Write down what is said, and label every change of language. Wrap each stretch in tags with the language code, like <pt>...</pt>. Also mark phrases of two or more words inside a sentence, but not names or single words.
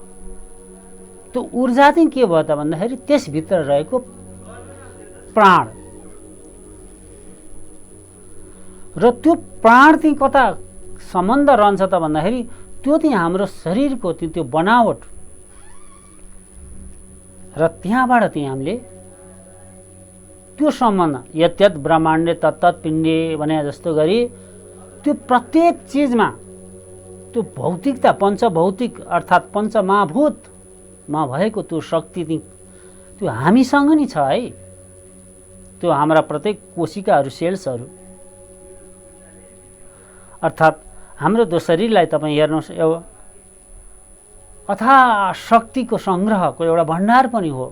<ne>त्यो ऊर्जा चाहिँ के भयो त भन्दाखेरि त्यसभित्र रहेको प्राण र त्यो प्राण चाहिँ कता सम्बन्ध रहन्छ त भन्दाखेरि त्यो चाहिँ हाम्रो शरीरको त्यो बनावट र त्यहाँबाट चाहिँ हामीले त्यो सम्बन्ध</ne> <sa>यत्यत ब्रह्माण्डे तत्तत् पिण्डे</sa> <ne>भने जस्तो गरी त्यो प्रत्येक चिजमा त्यो भौतिकता पञ्चभौतिक अर्थात् पञ्चमहाभूतमा भएको त्यो शक्ति त्यो हामीसँग नि छ है। त्यो हाम्रा प्रत्येक कोशिकाहरू सेल्सहरू अर्थात् हाम्रो त्यो शरीरलाई तपाईँ हेर्नुहोस् अथाह शक्तिको सङ्ग्रहको एउटा भण्डार पनि हो।</ne>